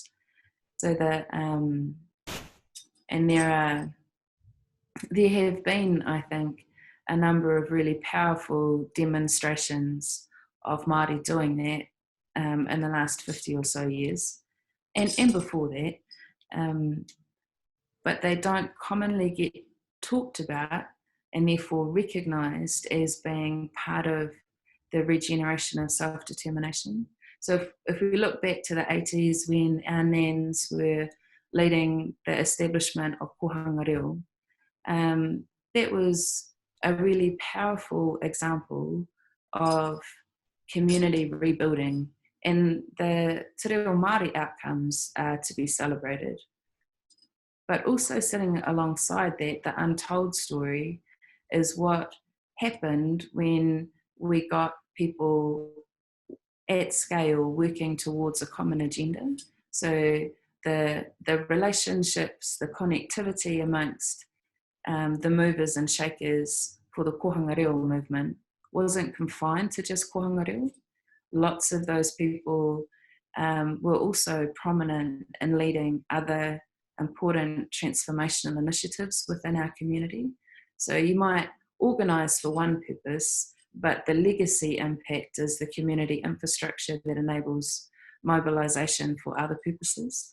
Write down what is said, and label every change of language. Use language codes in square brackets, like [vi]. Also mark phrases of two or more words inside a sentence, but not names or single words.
[en] So that, and there have been, I think, a number of really powerful demonstrations of Māori doing that in the last 50 or so years, and before that, but they don't commonly get talked about and therefore recognised as being part of the regeneration of self-determination. So if we look back to the 80s, when our nans were leading the establishment of [mi] kohanga reo, [en] that was a really powerful example of community rebuilding, and the [mi] te reo Māori [en] outcomes are to be celebrated. But also sitting alongside that, the untold story is what happened when we got people at scale working towards a common agenda. So the relationships, the connectivity amongst the movers and shakers for the [mi] kohanga reo [en] movement wasn't confined to just [mi] kohanga reo. [en] Lots of those people were also prominent in leading other important transformational initiatives within our community. So you might organise for one purpose, but the legacy impact is the community infrastructure that enables mobilisation for other purposes.